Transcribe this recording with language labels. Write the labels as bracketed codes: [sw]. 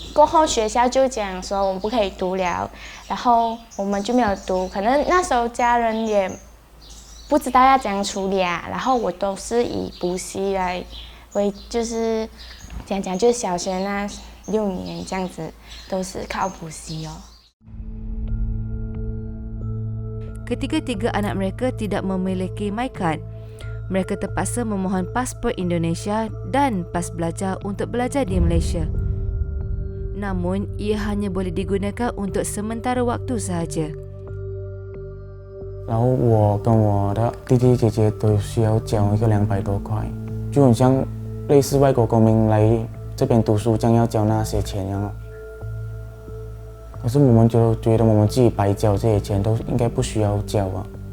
[zh] 过后学校就讲说我们不可以读了，然后我们就没有读。可能那时候家人也不知道要怎样处理啊，然后我都是以补习来为，就是讲就是小学那6年这样子，都是靠补习哦。 [ms] Ketiga-tiga anak mereka tidak memiliki MyCard. Mereka terpaksa memohon pasport Indonesia dan pas belajar untuk belajar di Malaysia. Namun, ia hanya boleh digunakan untuk sementara waktu sahaja. [zh] 然后我跟我的弟弟姐姐都需要交一个200多块，就很像类似外国公民来这边读书将要交那些钱一样哦。可是我们就觉得我们自己白交这些钱都应该不需要交啊。